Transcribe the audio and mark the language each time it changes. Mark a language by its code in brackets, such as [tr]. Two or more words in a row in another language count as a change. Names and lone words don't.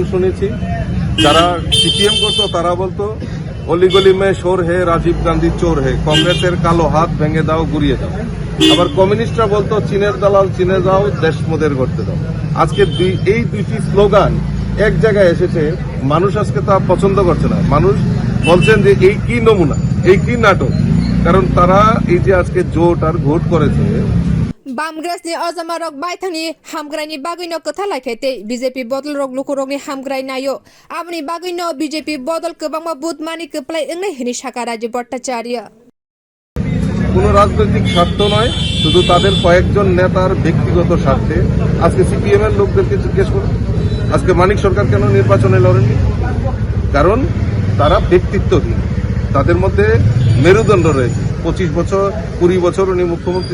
[bn] শুনেছি যারা সিপিএম করতো তারা বলতো [hi] अलीगली में शोर है राजीव गांधी चोर है [bn] কংগ্রেসের কালো হাত ভেঙে দাও গুড়িয়ে দাও আবার কমিউনিস্টরা বলতো চীনের দালাল চীনে যাও দেশ মোদের করতে দাও আজকে এই দুইটি স্লোগান এক জায়গায় এসেছে মানুষ আজকে তা পছন্দ করছে না মানুষ বলছেন যে এই কি নমুনা এই কি নাটক কারণ তারা এই যে আজকে জোট আর ভোট করেছে [trp] Bamgres ni ozama rok baithani hamgrai ni bagui no kotha laikhaite BJP bodol rok lukurok ni hamgrai nayo abni bagui no BJP bodol kobangma budmani keplai engnai hini shaka Rajib Bhattacharya [bn] কোনো রাজনৈতিক স্বার্থ নয় শুধু তাদের কয়েকজন নেতার ব্যক্তিগত স্বার্থে আজকে সিপিএম এর লোকদেরকে জিজ্ঞেস করুন আজকে মানিক সরকার কেন নির্বাচনে লড়েনি কারণ তারা ব্যক্তিত্বহীন তাদের মধ্যে মেরুদণ্ড রয়েছে 25 বছর 20 বছর উনি মুখ্যমন্ত্রী